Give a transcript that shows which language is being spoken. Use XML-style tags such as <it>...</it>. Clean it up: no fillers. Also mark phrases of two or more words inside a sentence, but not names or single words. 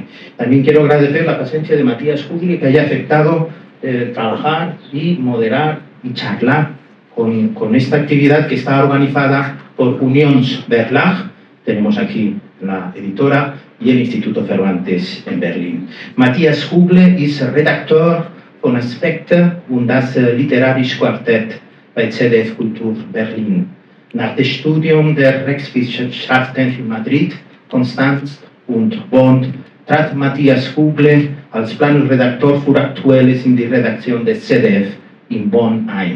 <es>También quiero agradecer la presencia de Matías Hugle, que haya aceptado trabajar y moderar y charlar con esta actividad que está organizada por Unionsverlag, tenemos aquí la editora, y el Instituto Cervantes en Berlín.</es> <de>Matías Hugle ist Redakteur von Aspekte und das Literarische Quartett bei ZDF Kultur Berlin. Nach dem Studium der Rechtswissenschaften in Madrid, Konstanz und Bonn trat Matías Hugle als Planungsredakteur für Aktuelles in die Redaktion des ZDF in Bonn ein.</de>